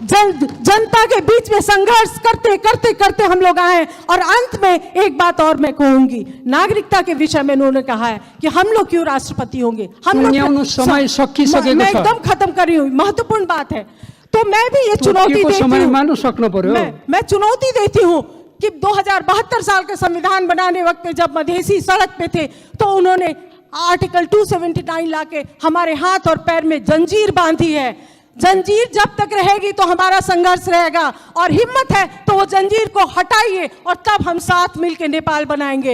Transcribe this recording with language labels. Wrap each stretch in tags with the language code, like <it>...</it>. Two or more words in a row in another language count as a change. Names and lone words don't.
<hi>जनता के बीच में संघर्ष करते करते करते हम लोग आए। और अंत में एक बात और मैं कहूंगी, नागरिकता के विषय में उन्होंने कहा है कि हम लोग क्यों राष्ट्रपति होंगे, हम लोग</hi> <ne>समय सकिसकेको</ne> <hi>मैं</hi> <ne>छ।</ne> <hi>एकदम खत्म कर रही हूँ, महत्वपूर्ण बात है। तो मैं भी ये चुनौती देती</hi> <ne>समय</ne> <hi>हूँ,</hi> <ne>मान्नु सक्नु पर्यो।</ne> <hi>मैं चुनौती देती हूँ कि 2072 साल के संविधान बनाने वक्त में जब मधेसी सड़क पे थे तो उन्होंने आर्टिकल 279 लाके हमारे हाथ और पैर में जंजीर बांधी है। जंजीर जब तक रहेगी तो हमारा संघर्ष रहेगा, और हिम्मत है तो वो जंजीर को हटाइए और तब हम साथ मिलकर नेपाल बनाएंगे।</hi>